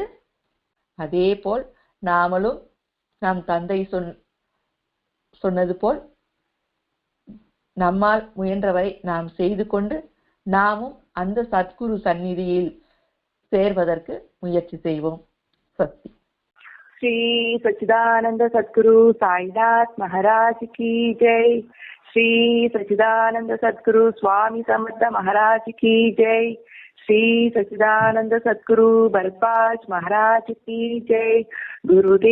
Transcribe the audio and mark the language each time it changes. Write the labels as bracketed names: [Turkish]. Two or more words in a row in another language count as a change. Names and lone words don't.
[Tamil] அதே போல் நாமளும் நம் தந்தை சொன்னது போல் நம்மால் முயன்றவரை நாம் செய்து கொண்டு நாமும் அந்த சத்குரு சந்நிதியில் சேர்வதற்கு முயற்சி செய்வோம். சக்தி. [Hindi] श्री सच्चिदानंद सद्गुरु साईनाथ महाराज की जय। श्री सच्चिदानंद सद्गुरु स्वामी समर्थ महाराज की जय। श्री सच्चिदानंद सद्गुरु भरद्वाज महाराज की जय।